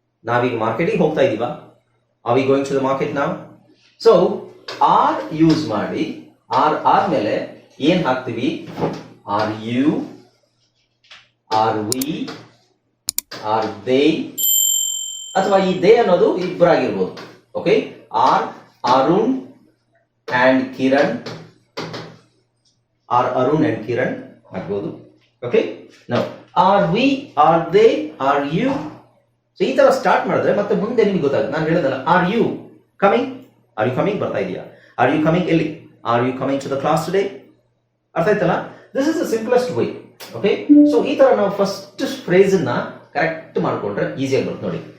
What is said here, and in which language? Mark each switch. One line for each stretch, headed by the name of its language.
Kannada: ನಾವೀಗ ಮಾರ್ಕೆಟಿಗೆ ಹೋಗ್ತಾ ಇದೀವಾ?
English: Are we going to the market ನಾವ್?
Kannada: ಸೊ ಆರ್ ಯೂಸ್ ಮಾಡಿ ಆರ್ ಮೇಲೆ ಏನ್ ಹಾಕ್ತೀವಿ?
English: are you, are we, are they,
Kannada: ಅಥವಾ ಈ ದೇ ಅನ್ನೋದು ಇಬ್ಬರಾಗಿರ್ಬೋದು.
English: okay, or Arun and Kiran, or Arun and Kiran
Kannada: ಆಗ್ಬೋದು.
English: Okay, now are we, are they, are you?
Kannada: So ಈ ತರ ಸ್ಟಾರ್ಟ್ ಮಾಡಿದ್ರೆ ಮತ್ತೆ ಮುಂದೆ ನಿಮಗೆ ಗೊತ್ತಾಗುತ್ತೆ. ನಾನು ಹೇಳಿದಲ್ಲ,
English: are you coming, are you coming,
Kannada: ಬರ್ತಾ ಇದೆಯಾ?
English: Are you coming ಎಲ್ಲಿ? Are you coming to the class today?
Kannada: ಅರ್ಥ ಆಯ್ತಲ್ಲ?
English: This is the simplest way.
Kannada: Okay, so ಈ ತರ ನಾವು ಫಸ್ಟ್ ಫ್ರೇಸ್ ಅನ್ನ ಕರೆಕ್ಟ್ ಮಾಡ್ಕೊಂಡ್ರೆ ಈಸಿಯಾಗಿ ಬರುತ್ತೆ ನೋಡಿ.